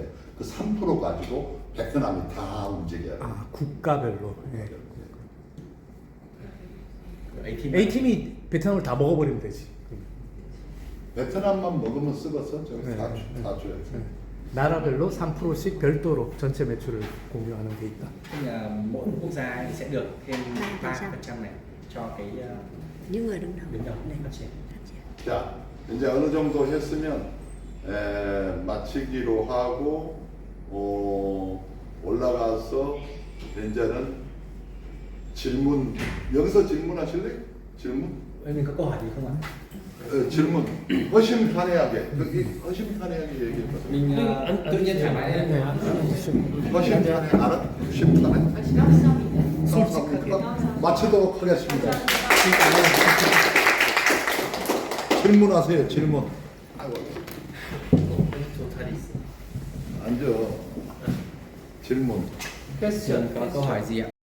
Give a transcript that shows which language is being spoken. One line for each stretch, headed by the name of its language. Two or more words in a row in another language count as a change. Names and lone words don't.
Korean: 그 3% 가지고 베트남이 다 움직여요. 아 국가별로. 예. A팀. A팀이 베트남을 다 먹어버리면 되지. 베트남만 먹으면 쓰겠어? 저기 네. 다 줘야지. 네. 나라별로 3%씩 별도로 전체 매출을 공유하는 게 있다.
Vietnamese: Tức là mỗi quốc gia thì sẽ được thêm 3% này cho cái Những người đứng đứng đầu. đầu Này. phát triển.
Korean: 자, 이제 어느 정도 했으면 마치기로 하고 올라가서 이제는 질문 여기서 질문하실래요? 질문?
Vietnamese: Mình có câu hỏi gì không ạ?
Korean: 질문 허심탄회하게 허심탄회하게 얘기해보세요.
Vietnamese: Mình tự nhiên thoải mái
Korean: 네.
Vietnamese: lên.
Korean: 허심탄회 알아? 허심탄회? 마치도록 하겠습니다. 질문하세요. 질문. 앉아. 질문.
Vietnamese: Question có câu hỏi gì ạ?